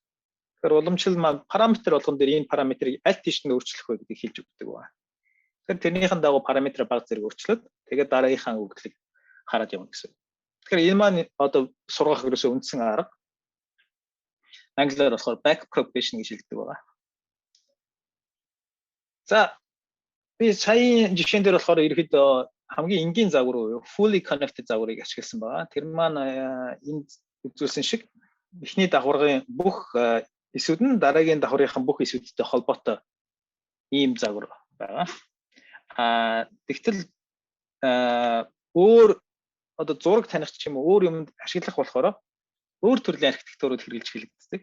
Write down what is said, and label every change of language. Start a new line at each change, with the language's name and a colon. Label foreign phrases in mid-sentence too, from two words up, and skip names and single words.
Mongolian: Тэгэхээр уламжлал маань параметр болгон дээр энэ параметрыг аль тийш нь өөрчлөх вэ гэдгийг хэлж өгдөг байна. Тэгэхээр тэрнийхэн дагуу параметраа баг зэрэг өөрчлөөд тэгээд дараагийнхаа өгөгдлийг хараад явна гэсэн. Тэгэхээр энэ маань одоо сургах ерөөсөө үндсэн арга. Англиар болохоор
English: back propagation
Mongolian: гэж хэлдэг байгаа. За би саяын жишээн дээр болохоор ерөөхдөө хамгийн энгийн загвар уу
English: fully connected
Mongolian: загварыг ашигласан байгаа. Тэр маань энэ үзүүлсэн шиг эхний давхаргын бүх эсүүд нь дараагийн давхаргийнхаа бүх эсүүдтэй холбоотой ийм загвар байгаа. Тэгтэл өөр одоо зураг таних ч юм уу өөр юмд ашиглах болохоор өөр төрлийн архитектурууд хэрэглэж хэрэглэгддэг.